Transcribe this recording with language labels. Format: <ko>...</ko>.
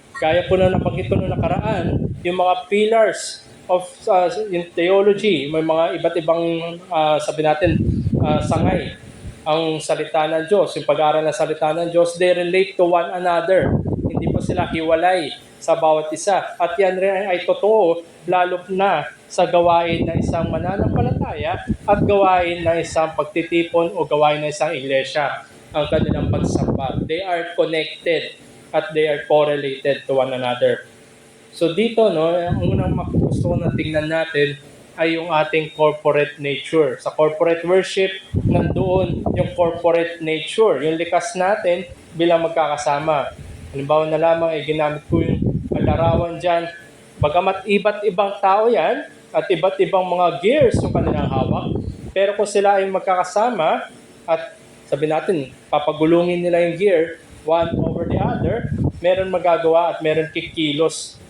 <tl>Kaya po na nabanggit ko noong nakaraan, yung mga pillars of in theology, may mga iba't ibang sabi natin sangay ang salita ng Diyos, yung pag-aaral ng salita ng Diyos,</tl> <en>they relate to one another.</en> <tl>Hindi po sila hiwalay sa bawat isa. At yan rin ay totoo, lalo na sa gawain ng isang mananampalataya at gawain ng isang pagtitipon o gawain ng isang iglesia, ang kanilang pagsamba.</tl> <en>They are connected at they are correlated to one another.</en> <tl>So dito, no, ang unang gusto ko na tingnan natin ay yung ating corporate nature. Sa corporate worship, nandoon yung corporate nature, yung likas natin bilang magkakasama. Halimbawa na lamang ay ginamit ko yung larawan dyan. Bagamat iba't ibang tao yan at iba't ibang mga gears yung kanilang hawak, pero kung sila ay magkakasama at sabi natin, papagulungin nila yung gear,</tl> <en>one over the other,</en> <tl>meron magagawa at meron kikilos.</tl>